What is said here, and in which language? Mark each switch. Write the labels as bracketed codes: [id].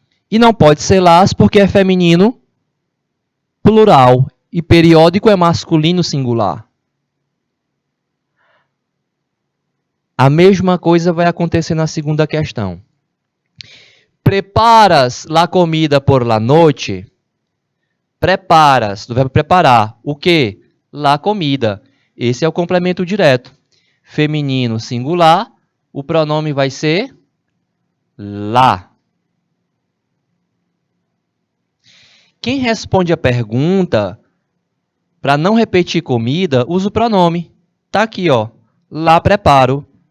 [pt] E não pode ser las porque é feminino plural. E periódico é masculino singular. A mesma coisa vai acontecer na segunda questão. [es] Preparas la comida por la noche? [pt] Preparas, do verbo preparar. O quê? [es] La comida. [pt] Esse é o complemento direto. Feminino singular, o pronome vai ser la. Quem responde a pergunta, para não repetir comida, usa o pronome. Tá aqui, ó. [es] La preparo.